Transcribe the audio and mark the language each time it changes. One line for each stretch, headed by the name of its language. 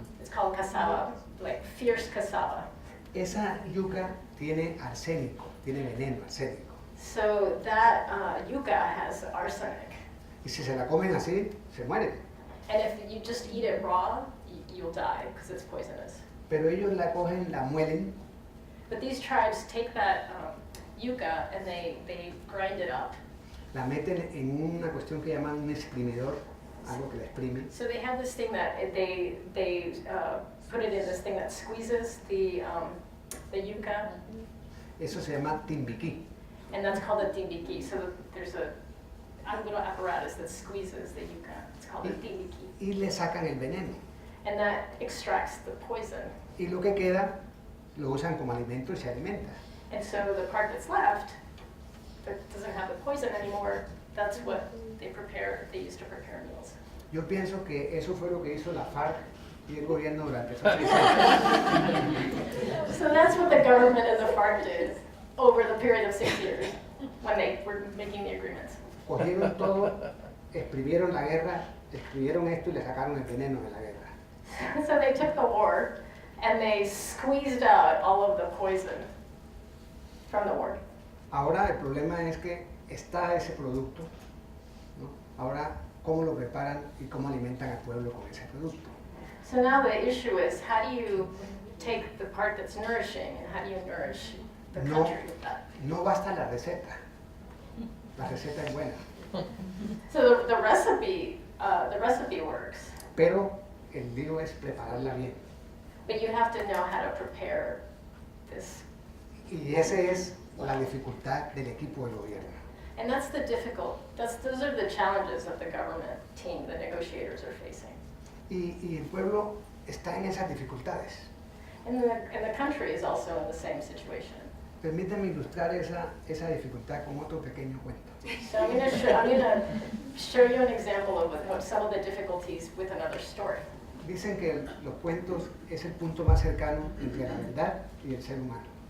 English: It's called cassava, like fierce cassava.
Spanish: Esa yuca tiene arsénico, tiene veneno arsénico.
English: So that yuca has arsenic.
Spanish: Y si se la comen así, se mueren.
English: And if you just eat it raw, you'll die because it's poisonous.
Spanish: Pero ellos la cogen, la muelen
English: But these tribes take that yuca and they grind it up.
Spanish: la meten en una cuestión que llaman un exprimidor, algo que la exprime,
English: So they have this thing that they put it in this thing that squeezes the yuca,
Spanish: eso se llama timbiquí.
English: and that's called a timbiki. So there's a little apparatus that squeezes the yuca. It's called a timbiki.
Spanish: Y le sacan el veneno.
English: And that extracts the poison.
Spanish: Y lo que queda lo usan como alimento y se alimenta.
English: And so the part that's left that doesn't have the poison anymore, that's what they use to prepare meals.
Spanish: Yo pienso que eso fue lo que hizo la FARC y el gobierno durante esos 6 años.
English: So that's what the government and the FARC did over the period of 6 years when they were making the agreements.
Spanish: Cogieron todo, exprimieron la guerra, escribieron esto y le sacaron el veneno de la guerra.
English: So they took the war and they squeezed out all of the poison from the war.
Spanish: Ahora el problema es que está ese producto, ¿no? Ahora cómo lo preparan y cómo alimentan al pueblo con ese producto.
English: So now the issue is, how do you take the part that's nourishing and how do you nourish the
Spanish: No.
English: country with that?
Spanish: No basta la receta es buena,
English: So the recipe works,
Spanish: pero el lío es prepararla bien.
English: but you have to know how to prepare this.
Spanish: Y esa es la dificultad del equipo de gobierno.
English: And that's those are the challenges that the government team, the negotiators are facing.
Spanish: Y el pueblo está en esas dificultades.
English: And the country is also in the same situation.
Spanish: Permítanme ilustrar esa dificultad con otro pequeño cuento.
English: So I'm gonna show you an example of what some of the difficulties with another story.
Spanish: Dicen que los cuentos es el punto más cercano entre la verdad y el ser humano.